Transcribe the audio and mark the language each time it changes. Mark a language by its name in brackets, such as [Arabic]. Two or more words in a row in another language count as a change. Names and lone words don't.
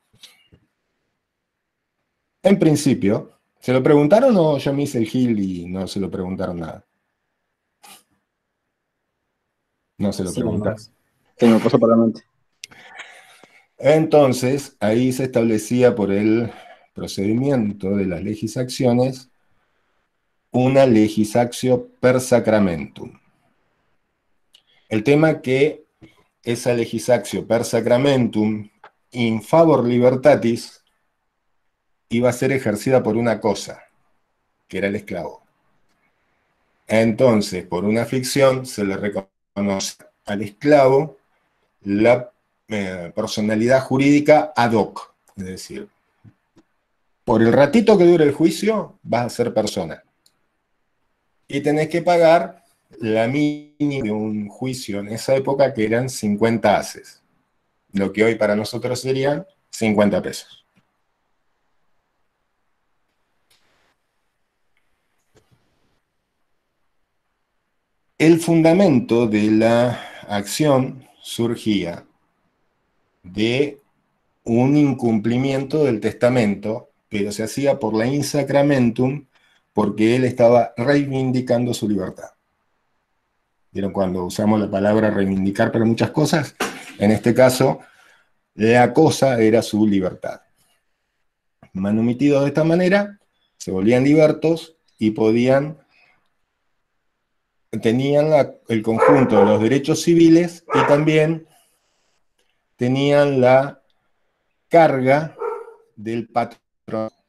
[Spanish] En principio, ¿se lo preguntaron o yo me hice el gil y no se lo preguntaron nada? No se lo preguntaron. Se me pasó por la mente. Entonces, ahí se establecía por el procedimiento de las legisacciones una [Latin] legisactio per sacramentum. [Spanish] El tema que esa [Latin] legisactio per sacramentum in favor libertatis [Spanish] iba a ser ejercida por una cosa, que era el esclavo. Entonces, por una ficción, se le reconoce al esclavo la personalidad jurídica [Latin] ad hoc, [Spanish] es decir, por el ratito que dure el juicio, vas a ser persona. Y tenés que pagar la mínima de un juicio en esa época, que eran 50 haces, lo que hoy para nosotros serían 50 pesos. El fundamento de la acción surgía de un incumplimiento del testamento, pero se hacía por la [Latin] in sacramentum, [Spanish] porque él estaba reivindicando su libertad. ¿Vieron cuando usamos la palabra reivindicar para muchas cosas? En este caso, la cosa era su libertad. Manumitidos de esta manera, se volvían libertos y tenían el conjunto de los derechos civiles y también tenían la carga del patrón.